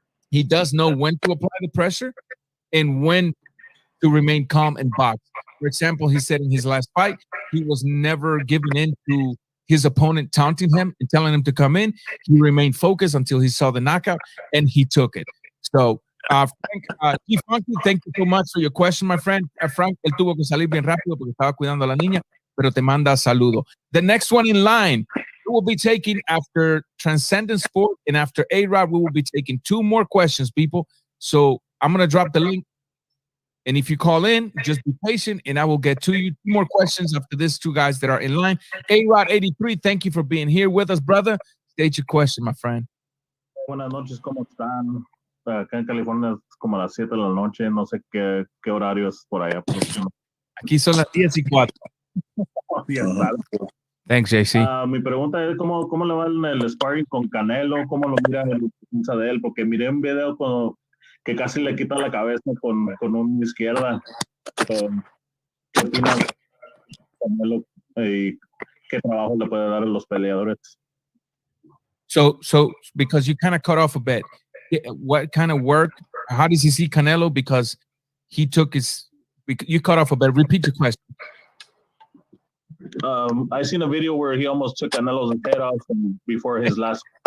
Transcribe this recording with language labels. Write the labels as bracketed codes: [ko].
[en] He does know when to apply the pressure and when to remain calm and box. For example, he said in his last fight, he was never given in to his opponent taunting him and telling him to come in. He remained focused until he saw the knockout, and he took it. So, Frank, G-Funky, thank you so much for your question, my friend. [es] Frank, él tuvo que salir bien rápido porque estaba cuidando a la niña, pero te manda saludo. [en] The next one in line, we will be taking after Transcendent Sport and after A-Rod, we will be taking 2 more questions, people. So I'm going to drop the link. And if you call in, just be patient, and I will get to you 2 more questions after these 2 guys that are in line. A-Rod 83, thank you for being here with us, brother. State your question, my friend. [es] Buenas noches, ¿cómo están? Acá en California es como las 7 de la noche, no sé qué horario es por allá. Aquí son las 10:04. [en] Thanks, JC. [es] Mi pregunta es, ¿cómo le va en el sparring con Canelo? ¿Cómo lo mira en la defensa de él? Porque miré un video que casi le quita la cabeza con una izquierda. ¿Qué opinas, Canelo? ¿Y qué trabajo le puede dar a los peleadores? [en] So because you kind of cut off a bit, what kind of work, how does he see Canelo? Because he took you cut off a bit. Repeat your question. I seen a video where he almost took Canelo's head off before his last.